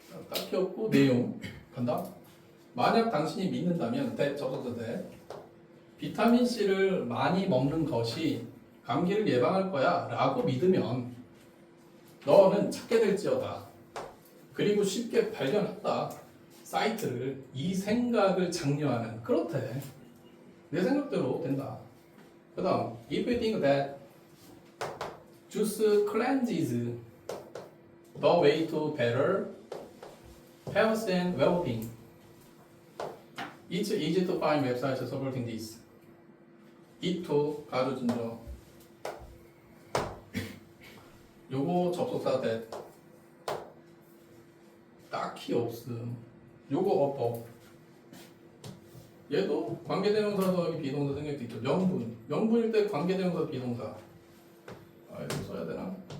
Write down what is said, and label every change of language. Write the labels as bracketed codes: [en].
[ko] 딱히 없고 내용 간다. 만약 당신이 믿는다면 접속사 비타민 C를 많이 먹는 것이 감기를 예방할 거야 라고 믿으면 너는 찾게 될지어다. 그리고 쉽게 발견한다. 사이트를 이 생각을 장려하는. 그렇대. 내 생각대로 된다. 그 다음 [en] if you think that juice cleanses the way to better health and well-being. It's easy to find websites supporting this. [ko] it 가로진저 요거 접속사 that 딱히 없음. 요거 업. 얘도 관계대명사 더하기 비동사 생길 수 있죠. 명분일 때 관계대명사 비동사. 아 이거 써야 되나?